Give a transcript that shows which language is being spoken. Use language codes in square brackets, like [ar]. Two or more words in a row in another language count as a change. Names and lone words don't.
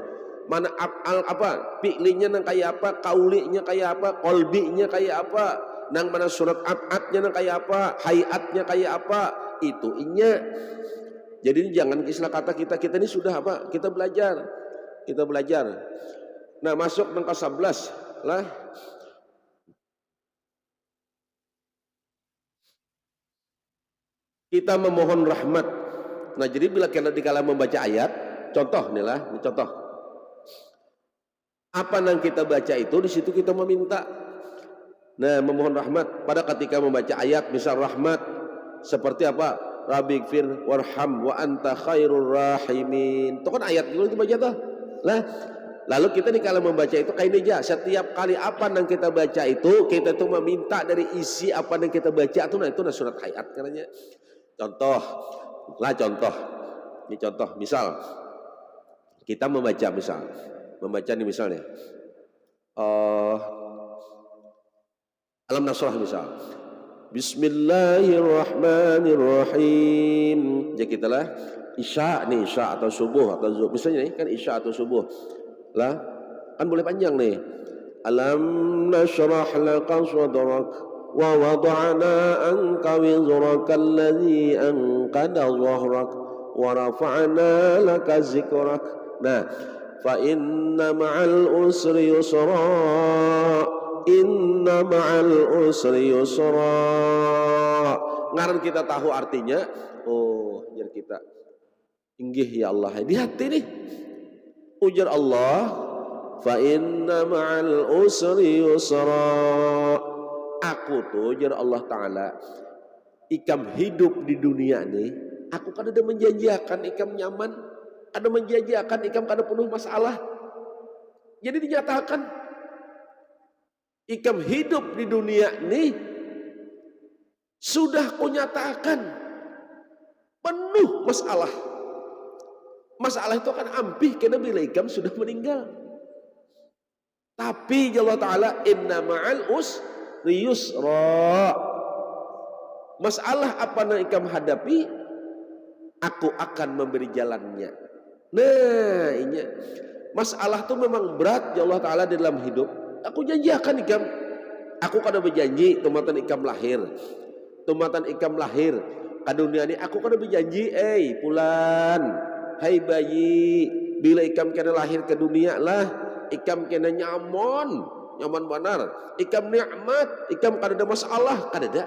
[bjn] Mana apa fi'linya nang kayak apa, kaulinya kayak apa, kolbinya kayak apa, nang mana surat atnya nang kayak apa, hayatnya kayak apa, itu inya. [id] Jadi jangan istilah kata kita ini sudah apa, kita belajar. Nah masuk nang ke-11 lah. Kita memohon rahmat. Nah jadi bila kita dikala membaca ayat, contoh nih lah, ini contoh. Apa yang kita baca itu di situ kita meminta. Nah memohon rahmat pada ketika membaca ayat misal rahmat seperti apa? [ar] ربِّ اغفر وارحم وأنت خير الراحمين. [id] Itu kan ayat dulu dibaca tuh. Lah lalu kita dikala membaca itu kayak meja. Setiap kali apa yang kita baca itu kita tuh meminta dari isi apa yang kita baca itu. Nah itu surat ayat katanya. Contoh, ini contoh, misal kita membaca nih misalnya, Alam Nasrah misal, Bismillahirrahmanirrahim. Ya kita lah, isya atau subuh atau zuhur, misalnya nih kan isya atau subuh, lah kan boleh panjang nih. [ar] ألم نشرح لك صدرك ووضعنا عنك وزرك الذي أنقض ظهرك ورفعنا لك ذكرك. Nah, فإن مع العسر يسرا، إن مع العسر يسرا. [bjn] Ngaran kita tahu artinya, jadi kita inggih [ar] يا الله [bjn] di hati nih. [id] Ujar Allah, [ar] فإن مع العسر يسرا. [bjn] Aku tuh jar Allah Ta'ala ikam hidup di dunia nih, aku kan ada menjanjikan ikam nyaman, ada menjanjikan ikam kada penuh masalah. Jadi dinyatakan ikam hidup di dunia nih sudah kunyatakan penuh masalah. Masalah itu kan ampih karena bila ikam sudah meninggal. Tapi Allah Ta'ala [ar] إن مع يسرا. [bjn] Masalah apa yang ikam hadapi, aku akan memberi jalannya. Nah ini masalah itu memang berat [ar] يا الله تعالى [bjn] di dalam hidup. Aku janjikan ikam, aku kada berjanji tumatan ikam lahir ke dunia ini, aku kada berjanji pulan, hai bayi, bila ikam kena lahir ke dunia lah ikam kena nyaman benar, ikam nikmat, ikam kada ada masalah, kada ada.